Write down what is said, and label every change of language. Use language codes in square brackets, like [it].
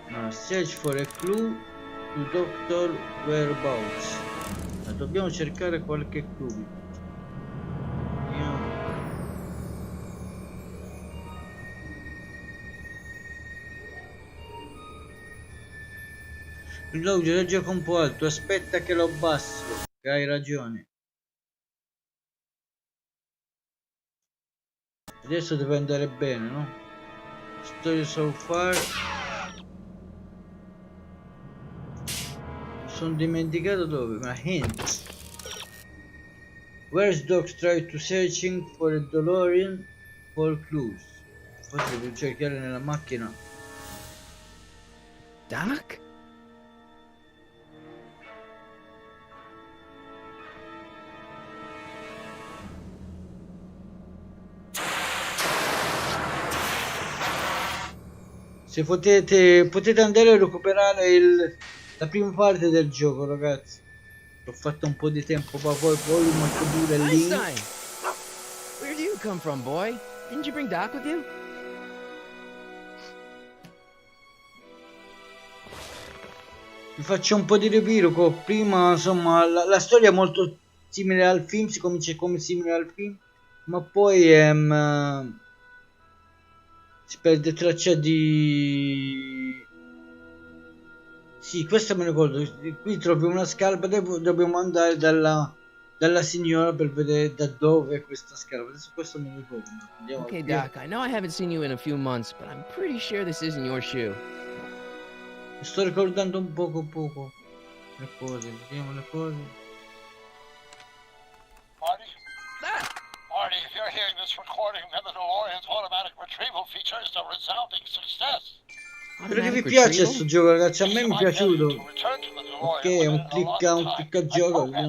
[en] Search for a clue to Doctor Whereabouts. [it] Dobbiamo cercare qualche clue. L'audio del gioco un po' alto, aspetta che lo abbasso, che hai ragione. Adesso deve andare bene, no? [en] Story so far. [it] Mi sono dimenticato dove, ma hint. [en] Where's Doc try to searching for a DeLorean for clues? [it] Forse devo cercare nella macchina. [en] Doc? [it] Se potete andare a recuperare la prima parte del gioco, ragazzi. L'ho fatto un po' di tempo fa, poi metto pure il link. [en] Where do you come from, boy? Didn't you bring Doc with you? [it] Vi faccio un po' di riepilogo. Prima, insomma, la storia è molto simile al film, si comincia come simile al film, ma poi si perde traccia di... Sì, questo me lo ricordo. Qui troviamo una scarpa, dobbiamo andare dalla signora per vedere da dove è questa scarpa. Adesso questo me lo ricordo. Andiamo Okay, via. [en] Doc, I know I haven't seen you in a few months, but I'm pretty sure this isn't your shoe. [it] Mi sto ricordando un poco le cose. Vediamo le cose. [en] Marty, if you're hearing this recording, then the DeLorean's automatic retrieval feature is a resounding success. [it] Spero che vi piace questo gioco, ragazzi. A me mi è piaciuto. Ok, è un clicca gioco.